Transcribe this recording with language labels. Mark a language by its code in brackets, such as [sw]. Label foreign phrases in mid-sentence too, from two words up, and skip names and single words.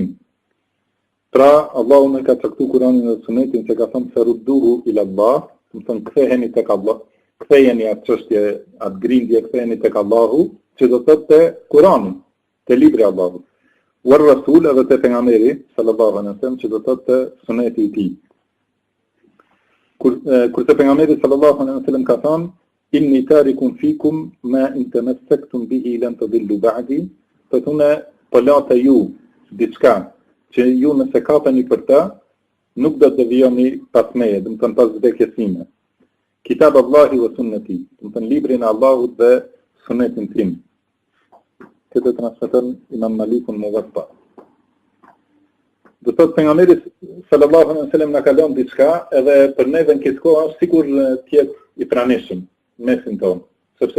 [sq] Pra, Allahu në ka caktuar Kur'anin dhe Sunetin se ka thënë se [ar] ردوه إلى الله, [sq] do të thënë ktheheni tek Allah, ktheheni atë çështje, atë grindje, ktheheni tek Allahu, që do të thotë te Kur'ani, te libri i Allahut. [ar] والرسول [sq] edhe te pejgamberi [ar] صلى الله عليه وسلم, [sq] që do të thotë te Suneti i tij. Kurse pejgamberi [ar] صلى الله عليه وسلم [sq] ka thënë [ar] إني تارك فيكم ما إن تمسكتم به لن تضلوا بعدي, [sq] do të thonë po late ju diçka që ju nëse kapeni për ta, nuk do të devijoni pas meje, do të thënë pas vdekjes time. [ar] كتاب الله وسنتي, [sq] do të thënë librin e Allahut dhe sunetin tim. Këtë transmeton Imam Malikun Muwatta. Do thotë pejgamberi [ar] صلى الله عليه وسلم [sq] na ka lënë diçka, edhe për neve në këtë kohë është sikur të jetë i pranishëm mesin tonë, sepse